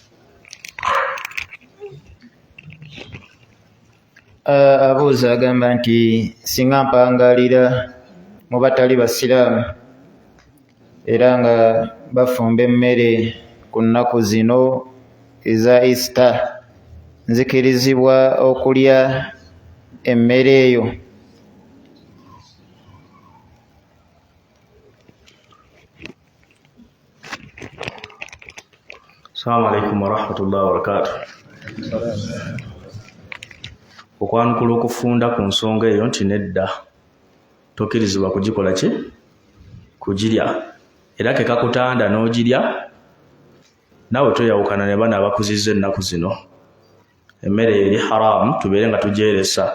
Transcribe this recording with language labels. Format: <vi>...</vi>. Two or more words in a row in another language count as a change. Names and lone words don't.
<lg>Abuuza agamba nti singa mpangalira mu batali basiraamu era nga bafumba emmere ku nnaku zino eza Easter, nzikirizibwa okulya emmere eyo?</lg> <ar>السلام عليكم ورحمة الله وبركاته.</ar> <lg>Okwanukula okufunda ku nsonga eyo nti nedda tokkirizibwa kugikola ki? Kugirya. Era ke kakutanda n'ogirya nawe toyawukana ne bana abakuzizza ennaku zino. Emmere eri haramu, tubeere nga tugyeresa.</lg>